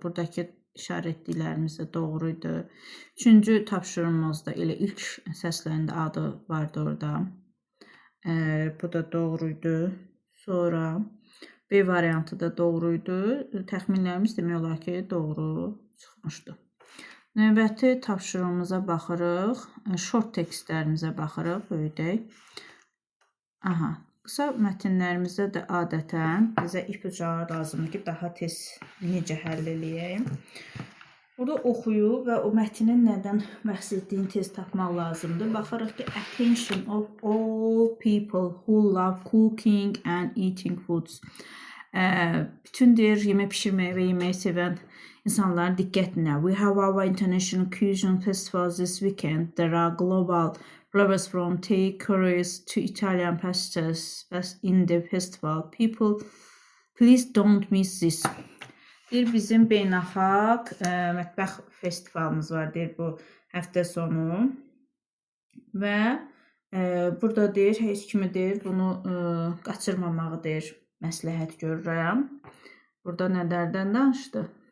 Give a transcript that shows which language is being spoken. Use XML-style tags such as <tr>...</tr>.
<az>Buradakı işarətliklərimiz də doğruydu. Üçüncü tapşırığımızda elə ilk səslərində adı vardı orada. Bu da doğruydu. Sonra B variantı da doğruydu. Təxminlərimiz demək olar ki, doğru çıxmışdı. Növbəti tapşırığımıza baxırıq. Short tekstlərimizə baxırıq. Böyüdək. Qısa mətnlərimizdə də adətən bizə ipucu lazımdır ki, daha tez necə həll eləyək. Burada oxuyub və o mətnin nədən bəhs etdiyini tez tapmaq lazımdır. Baxırıq ki,</az> <en>attention of all people who love cooking and eating foods.</en> <az>Bütün deyir, yemək pişirməyi və yeməyi sevən insanların diqqətinə.</az> <en>We have our international cuisine festival this weekend. There are global flavors from tea curries to Italian pastas in the festival. People, please don't miss this.</en> <az>Deyir, bizim beynəlxalq mətbəx festivalımız var, deyir, bu həftə sonu. Və burada deyir, heç kimi deyir, bunu qaçırmamağı deyir, məsləhət görürəm. Burada nələrdən danışdı?</az>